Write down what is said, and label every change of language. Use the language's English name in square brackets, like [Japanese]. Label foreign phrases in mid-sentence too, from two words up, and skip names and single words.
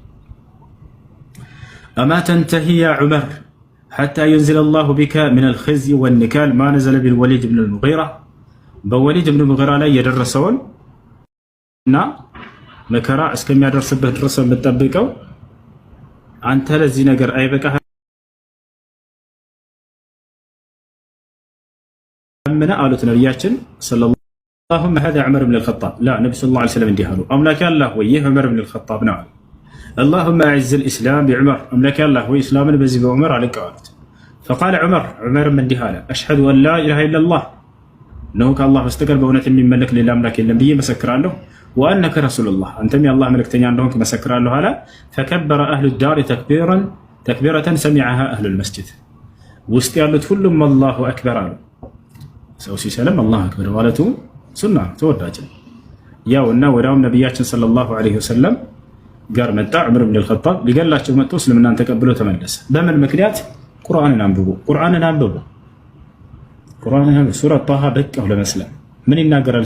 [Arabic] أما تنتهي يا عمر حتى ينزل الله بك من الخزي والنكال ما نزل بالوليد بن المغيرة [Amharic] በወሊድ ብን ሙጊራ ላይ የደረሰውን እና መከራ እስከሚያደርስበት ድረስ የምትጠብቀው አንተ ለዚህ ነገር አይበቃህ ምን አሉት ነብያችን [Arabic] ሰለላሁ اللهم هذا عمر بن الخطاب لا النبي صلى الله عليه وسلم [Amharic] እንዲህ አሉ አምላክ ያላህ ወይ [Arabic] ዑመር ብን الخطاب [Amharic] ነው አሉ [Arabic] اللهم اعز الاسلام بعمر [Amharic] አምላክ ያላህ ወይ እስላምን በዚህ በዑመር አለቀዋሉት [Arabic] فقال عمر من [Amharic] እንዲህ አለ [Arabic] اشهد ان لا اله الا الله [Amharic] ነው ከአላህ በስተቀር በእውነት የሚመለክ ሌላ አምላክ የለም ብዬ መሰክራለሁ [Arabic] وانك رسول الله [Amharic] አንተም የአላህ መልእክተኛ እንደሆንክ መሰክራለሁ አለ [Arabic] فكبر اهل الدار تكبيرا سمعها اهل المسجد [Amharic] ውስጥ ያሉት ሁሉም [Arabic] الله اكبر [Amharic] አሉ ሰው ሲሰለም [Arabic] الله اكبر [Amharic] ማለቱ ሱና ተወዳጅ ያው እና ወዳው ነብያችን [Arabic] صلى الله عليه وسلم [Amharic] ጋር መጣ ዑመር ብን አልኸጣብ ሊገላቸው መጥቶ እስልምናን ተቀብሎ ተመለሰ። በምን ምክንያት? ቁርአንን አንብቡ ሱራ ጣሃ በቃው ለመስለም ምን ይናገራል?